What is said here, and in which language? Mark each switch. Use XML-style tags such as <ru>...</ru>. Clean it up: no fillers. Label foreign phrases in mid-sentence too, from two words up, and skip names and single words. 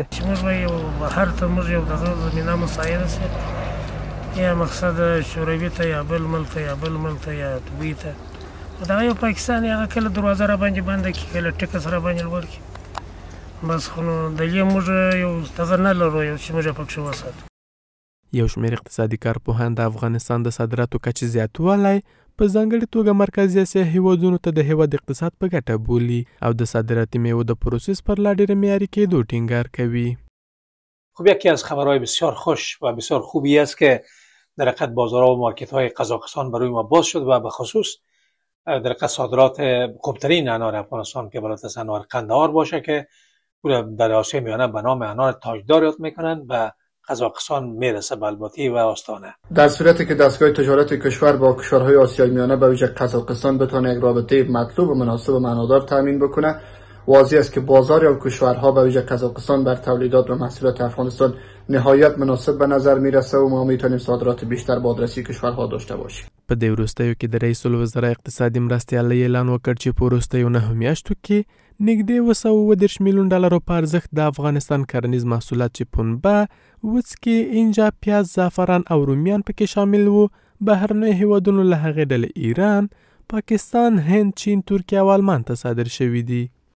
<ps>چې موږ به یو بهر ته موږ یو دغه زمینه مساعده شي، یا مقصد شوروي ته یا بل ملک ته یا بل ملک ته یا دوبۍ ته، دغه یو پاکستان هغه کله دروازه را باندې بنده کړي، کله ټکس را باندې لوړ کړي، بس خو نو دلې موږ یو دغه نه لرو یو چې موږ پکښې وساتو. یو شمېر اقتصادي کارپوهان د افغانستان د صادراتو کچې زیاتوالی په ځانګړې توګه مرکزي اسیا هیوادونو ته د هیواد اقتصاد په ګټه بولي او د صادراتي میوو د پروسس پر لا ډېره معیاري کېدو ټینګار کوي.</ps> <fa>خب یکی از خبرهای بسیار خوش و بسیار خوبی است که در حقیقت بازارها و مارکت‌های قزاقستان برای ما باز شد و به خصوص در حقیقت صادرات خوبترین انار افغانستان که بالاتر از انار قندهار باشه که در آسیای میانه به نام انار تاجدار یاد میکنند و قزاقستان میرسه به الباتی و آستانه. در صورتی که دستگاه تجارت کشور با کشورهای آسیای میانه به ویژه قزاقستان بتونه یک رابطه مطلوب و مناسب و معنادار تامین بکنه، واضح است که بازار یا کشورها به ویژه قزاقستان بر تولیدات و محصولات افغانستان نهایت مناسب به نظر میرسه و ما میتونیم صادرات بیشتر به آدرسی کشورها داشته باشیم.</fa> <ps>په دې وروستیو کې د رئیس الوزرا اقتصادي مرستیالۍ اعلان وکړ چې په وروستیو 9 میاشتو کې نږدې 230 میلیون ډالرو په ارزښت د افغانستان کرنیز محصولات چې پنبه، وڅکي، انجا، پیاز، زعفران او رومیان پکې شامل وو بهرنیو هیوادونو له هغې ډلې ایران، پاکستان، هند، چین، ترکیه او آلمان ته صادر شوي دي.</ps>